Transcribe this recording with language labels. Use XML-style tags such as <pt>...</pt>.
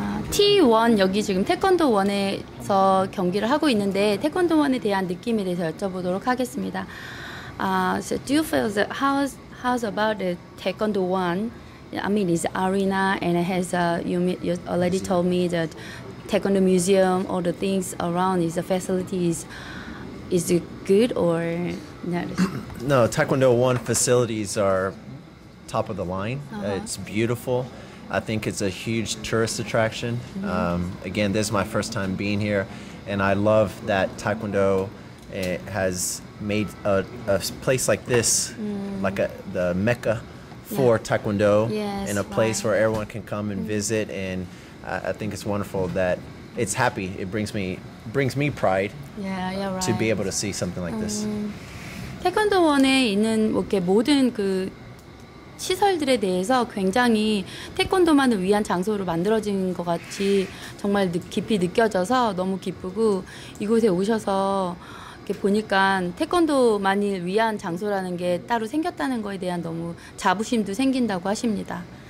<ko>T1 여기 지금 태권도 1에서 경기를 하고 있는데 태권도 1에 대한 느낌에 대해서 여쭤보도록 하겠습니다.</ko> <en>So do you feel that how's about the Taekwondo 1? I mean, it's arena and it has you already told me that Taekwondo museum, all the things around is the facilities. Is it good or not? No, Taekwondo 1 facilities are top of the line. It's beautiful. I think it's a huge tourist attraction. Again, this is my first time being here, and I love that Taekwondo has made a place like this, like the Mecca for Taekwondo, in a place where everyone can come and visit. And I think it's wonderful that it's happy. It brings me pride to be able to see something like this.</en> <ko>태권도 원에 있는 이렇게 모든 그 시설들에 대해서 굉장히 태권도만을 위한 장소로 만들어진 것 같이 정말 깊이 느껴져서 너무 기쁘고 이곳에 오셔서 이렇게 보니까 태권도만을 위한 장소라는 게 따로 생겼다는 거에 대한 너무 자부심도 생긴다고 하십니다.</ko>